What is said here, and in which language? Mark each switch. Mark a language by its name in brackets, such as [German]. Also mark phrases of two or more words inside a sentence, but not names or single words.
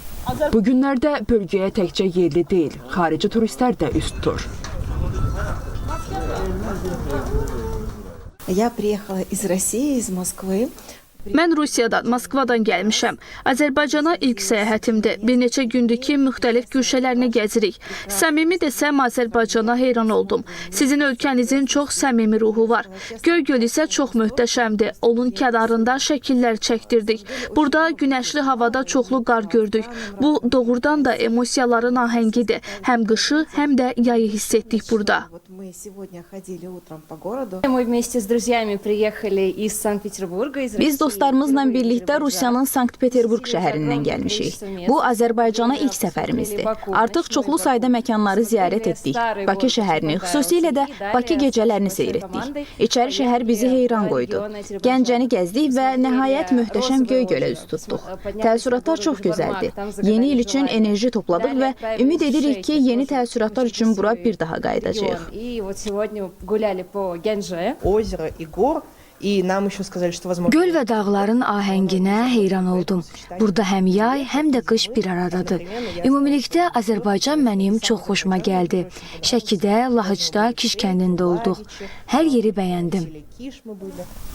[Azerbaijani] Bu günlərdə bölgəyə təkcə yerli deyil, xarici turistlər də üst tutur. [Russian] Я приехала из России, из Москвы. [Azerbaijani] Mən Rusiyadan, Moskvadan gəlmişəm. Azərbaycana ilk səyahətimdir. Bir neçə gündür ki, müxtəlif güşələrini gəzirik. Səmimi desəm, Azərbaycana heyran oldum. Sizin ölkənizin çox səmimi ruhu var. Göygöl isə çox möhtəşəmdir. Onun kənarında şəkillər çəkdirdik. Burada günəşli havada çoxlu qar gördük. Bu doğrudan da emosiyaların ahəngidir. Həm qışı, həm də yayı hiss etdik burada. [Russian] Мы вместе с друзьями приехали из Санкт-Петербурга, из [Azerbaijani] Biz dostlarımızla birlikdə Rusiyanın Sankt-Peterburq şəhərindən gəlmişik. Bu, Azərbaycana ilk səfərimizdir. Artıq çoxlu sayda məkanları ziyarət etdik. Bakı şəhərini, xüsusilə də Bakı gecələrini seyr etdik. İçəri şəhər bizi heyran qoydu. Gəncəni gəzdik və nəhayət möhtəşəm Göygölə üz tutduq. Təəssüratlar çox gözəldir. Yeni il üçün enerji topladıq və ümid edirik ki, yeni təəssüratlar üçün bura bir daha qayıdacağıq. [Russian] Озеро и гор. И нам еще сказали, что возможно... [Azerbaijani] Göl və dağların ahənginə heyran oldum. Burada həm yay, həm də qış bir aradadır. Ümumilikdə Azərbaycan mənim çox xoşuma gəldi. Şəkidə, Lahıcda, Kiş kəndində olduq. Hər yeri bəyəndim.